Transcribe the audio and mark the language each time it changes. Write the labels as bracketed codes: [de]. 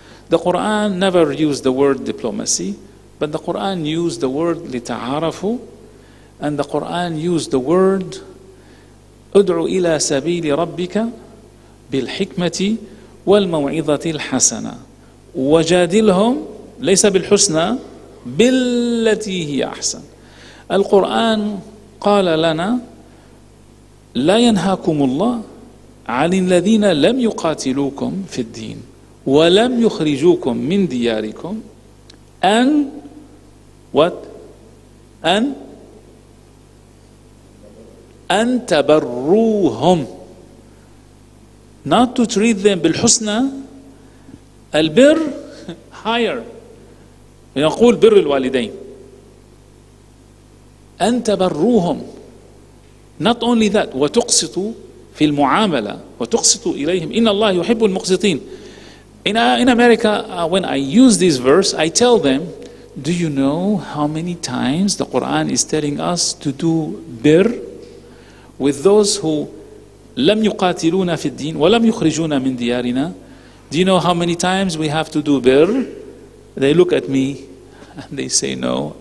[en] The Quran never used the word diplomacy, but the Quran used the word لِتَعَارَفُوا, and the Quran used the word [ar] ادعو إلى سبيل ربك بالحكمة والموعظة الحسنة وجادلهم ليس بالحسنى بالتي هي أحسن. القرآن قال لنا لا ينهاكم الله عن الذين لم يقاتلوكم في الدين ولم يخرجوكم من دياركم [en] And what? And تبروهم. Not to treat them بالحسنى. البر higher. [ar] يقول بر الوالدين. أن تبروهم. [en] Not only that, [ar] وتقسطوا في المعاملة وتقسطوا إليهم إن الله يحب المقسطين. [en] In America, when I use this verse, I tell them, do you know how many times the Quran is telling us to do bir with those who [ar] لم يقاتلون في الدين ولم يخرجون من ديارنا? [en] Do you know how many times we have to do bir? They look at me and they say no.